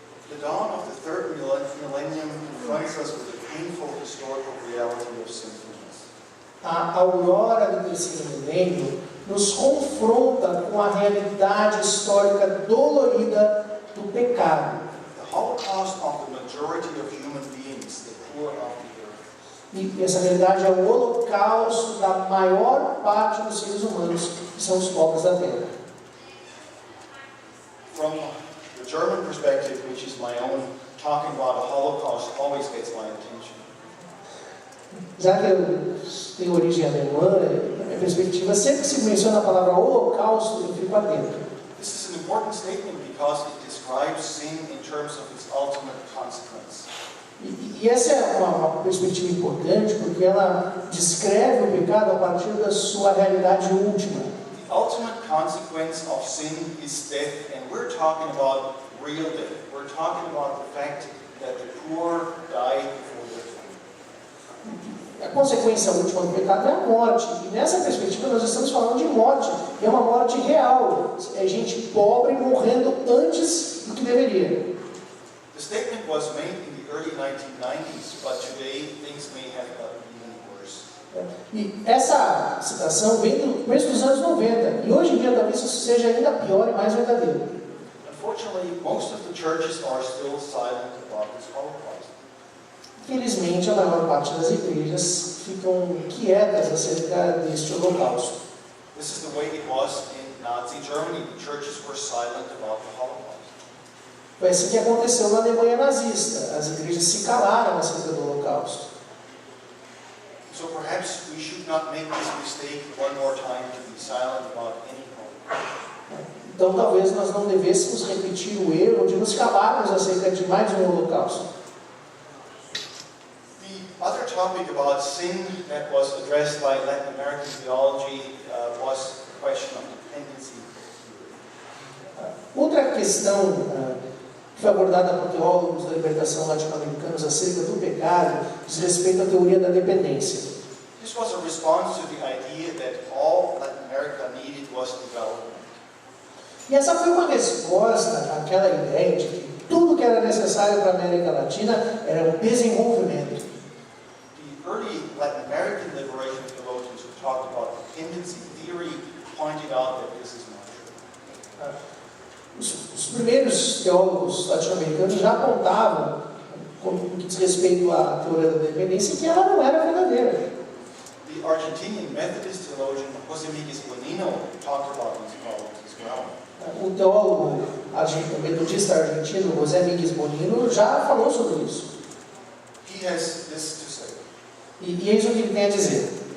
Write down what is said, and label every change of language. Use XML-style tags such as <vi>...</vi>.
<en>The dawn of the third millennium confronts us with the painful historical reality of sinfulness.</en> <pt>A aurora do terceiro milênio nos confronta com a realidade histórica dolorida do pecado.</pt> <en>The Holocaust of the majority of human beings, the poor of the earth.</en> <pt>E essa realidade é o holocausto da maior parte dos seres humanos, que são os pobres da terra.</pt> <en>From the German perspective, which is my own, talking about a Holocaust always gets my attention.</en> <pt>Já que eu tenho origem alemã, na minha perspectiva, sempre que se menciona a palavra holocausto, eu fico atento.</pt> <en>This is an important statement because it describes sin in terms of its ultimate consequence.</en> <pt>E essa é uma perspectiva importante, porque ela descreve o pecado a partir da sua realidade última.</pt> <en>The ultimate consequence of sin is death, and we're talking about real death. We're talking about the fact that the poor die before their time.</en> <pt>A consequência última do pecado é a morte. E nessa perspectiva nós estamos falando de morte. E é uma morte real. É gente pobre morrendo antes do que deveria.</pt> <en>The statement was made in the early 1990s, but today things may have gotten even worse.</en> <pt>E essa citação vem do começo dos anos 90. E hoje em dia talvez isso seja ainda pior e mais verdadeiro.</pt> <en>Unfortunately, most of the churches are still silent about this Holocaust.</en> <pt>Infelizmente, a maior parte das igrejas ficam quietas acerca deste holocausto.</pt> <en>This is the way it was in Nazi Germany. The churches were silent about the Holocaust.</en> <pt>Foi assim que aconteceu na Alemanha nazista. As igrejas se calaram acerca do holocausto.</pt> <en>In So perhaps we should not make this mistake one more time to be silent about any hope.</en> <pt>Então talvez nós não devêssemos repetir o erro de nos calarmos acerca de mais um holocausto.</pt> <en>The other topic about sin that was addressed by Latin American theology was the question of dependency.</en> <pt>Outra questão que foi abordada por teólogos da libertação latino-americanos acerca do pecado diz respeito à teoria da dependência.</pt> <en>This was a response to the idea that all Latin America needed was development.</en> <pt>E essa foi uma resposta àquela ideia de que tudo que era necessário para a América Latina era o desenvolvimento.</pt> <en>The early Latin American liberation theologians who talked about dependency theory pointed out that this is not true.</en> <pt>Os primeiros teólogos latino-americanos já apontavam, no que diz respeito à teoria da dependência, que ela não era verdadeira.</pt> <en>The Argentinian Methodist theologian José Miguel Bonino talked about these problems as well.</en> <pt>O teólogo metodista argentino José Miguel Bonino já falou sobre isso.</pt> <en>He has this to say.</en> <pt>E eis o que ele tem a dizer.</pt>